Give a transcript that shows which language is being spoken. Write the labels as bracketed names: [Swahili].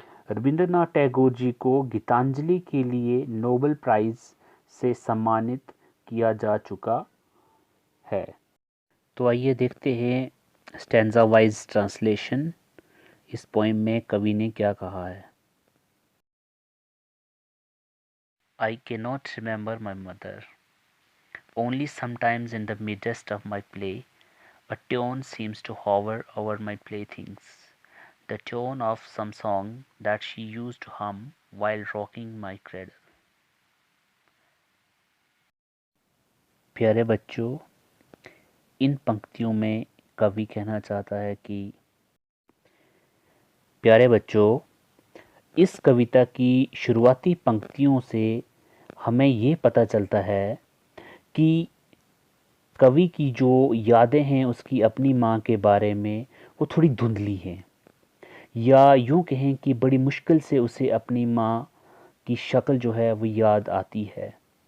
[Hindi] रविंद्रनाथ टैगोर जी को गीतांजलि के लिए नोबेल प्राइज से सम्मानित किया जा चुका है। तो आइए देखते हैं [English] Stanza wise translation. [Hindi] इस पोएम में कवि ने क्या कहा है। [English] I cannot remember my mother. Only sometimes in the midst of my play, a tune seems to hover over my playthings, the tune of some song that she used to hum while rocking my cradle. [Hindi] प्यारे बच्चों, इन पंक्तियों में कवि कहना चाहता है कि प्यारे बच्चों, इस कविता की शुरुआती पंक्तियों से हमें ये पता चलता है कि कवि की जो यादें हैं उसकी अपनी माँ के बारे में वो थोड़ी धुंधली हैं, या यूँ कहें कि बड़ी मुश्किल से उसे अपनी माँ की शक्ल जो है वो याद आती है।